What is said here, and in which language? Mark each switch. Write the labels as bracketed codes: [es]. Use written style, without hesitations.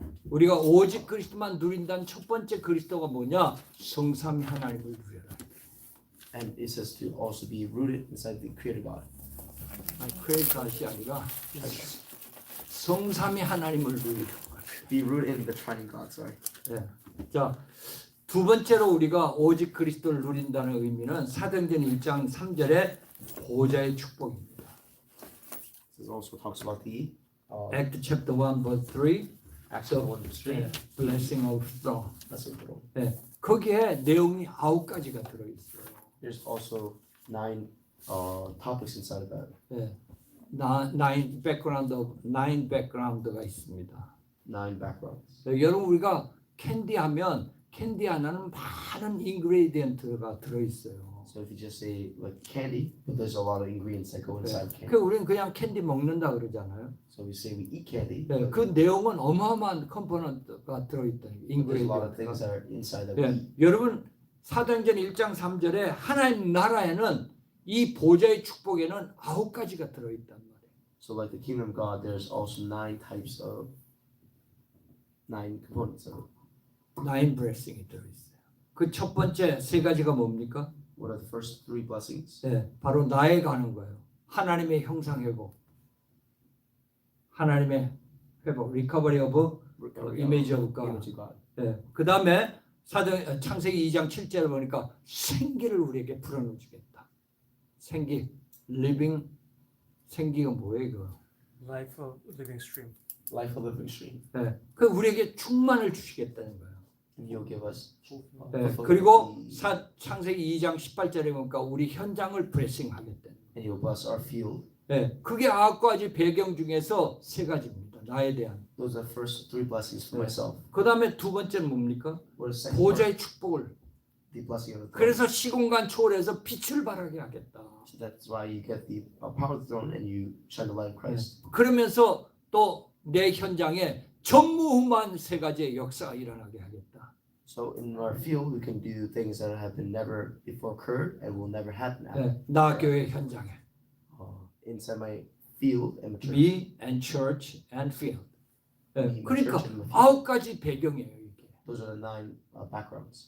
[ko] 우리가 오직 그리스도만 누린다는 첫 번째 그리스도가 뭐냐? 성삼위 하나님을 누려라. [en] And it says to also be rooted inside the Creator God. [ko] 아니, 크레이트이 아니라 성삼위 하나님을 누리라. [en] Be rooted in the triune God. Sorry. [ko] 네. 자, 두 번째로 우리가 오직 그리스도를 누린다는 의미는 사도행전 1장 3절의 보좌의 축복입니다. [en] This also talks about the Act chapter 1 verse 3. Acts 1:3. blessing of throne. That's it, bro. [ko] 네. 거기에 내용이 9가지가 들어 있어요. [en] There's also 9 topics inside of that. [ko] 네. 9 background가 있습니다. [en] 9 backgrounds. [ko] 네, 여러분 우리가 캔디 하면 캔디 하나는 많은 인그레디언트가 들어 있어요. [en] So if you just say like candy, but there's a lot of ingredients that go inside [ko] 그 [en] candy. [ko] 우리는 그냥 캔디 먹는다 그러잖아요. [en] So we say we eat candy. [ko] 네, [en] but [ko] 그 내용은 어마어마한 컴포넌트가 들어 있다. [en] there's a lot of things that are inside that we [ko] 네, [en] eat. [ko] 여러분 사도행전 1장 3절에 하나님 나라에는 이 보좌의 축복에는 9가지가 들어 있단 말이에요. [en] So like the kingdom of God, there's also 9 types of 9 components of it. [ko] 9 blessing이 들어 있어요. 그 첫 번째 세 가지가 뭡니까? [en] What are the first 3 blessings? [ko] 네, 바로 나에 가는 거예요. 하나님의 형상 회복, 하나님의 회복, [en] recovery of image of God. Image of God. [ko] 네, 그 다음에 창세기 2장 7절에 보니까 생기를 우리에게 불어넣어주겠다. 생기, living, 생기가 뭐예요 이거? [en] Life of living stream. Life of living stream. [ko] 네, 그 우리에게 충만을 주시겠다는 거예요. [en] And He'll give us. [ko] 네, 그리고 창세기 2장 18절에 보니까 우리 현장을 블레싱하겠다. [en] And He'll bless our field. [ko] 네, 그게 9가지 배경 중에서 세 가지입니다. 나에 대한. [en] Those are the first 3 blessings for myself. [ko] 그 다음에 두 번째는 뭡니까? [en] What is the second part? [ko] 보좌의 축복을. [en] The blessing of the throne. [ko] 그래서 시공간 초월해서 빛을 발하게 하겠다. [en] So that's why you get the power of the throne and you shine the light of Christ. [ko] 그러면서 또 내 현장에 전무후무한 세 가지의 역사가 일어나게 하겠다. [en] So in our field, we can do things that have been never before occurred and will never happen after. [ko] 네, 나 교회 현장에 [en] Inside my field and my church. me and church and field. 네, Me, my [ko] 그러니까 [en] church and my field. [ko] 9가지 배경이에요 이게. [en] Those are the 9 backgrounds.